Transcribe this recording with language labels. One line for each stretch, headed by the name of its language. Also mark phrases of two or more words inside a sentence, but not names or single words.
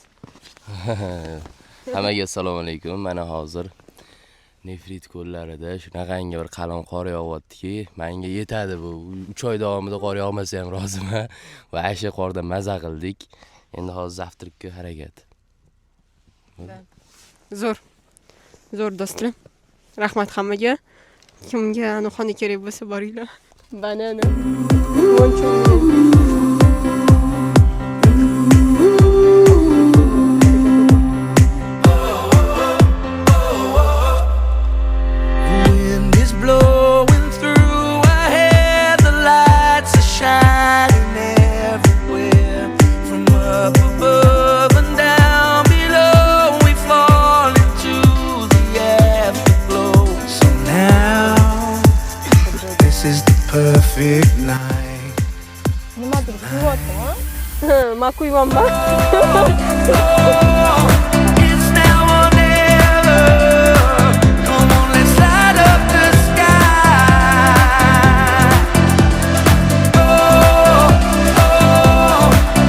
Uzbek: Hammaga assalomu alaykum. Mana hozir Nefrit ko'llarida shunaqangi bir qalin qor yog'yaptiki, menga yetadi bu. 3 oy davomida qor yog'masa ham roziman va asha qorda maza qildik. Endi hozir zavtrikka harakat. Zo'r do'stlar. Rahmat hammaga. Kimga anxona kerak bo'lsa boringlar. Banana.
English: Wind is blowing through our hair, the lights are shining everywhere. From up above and down below, we fall into the afterglow. So now, this is the perfect night.
Uzbek: Nimadir kuyaptimi? Ma kuyvonman.
English: It's now or never. Come on, let's light up the sky. Oh, oh,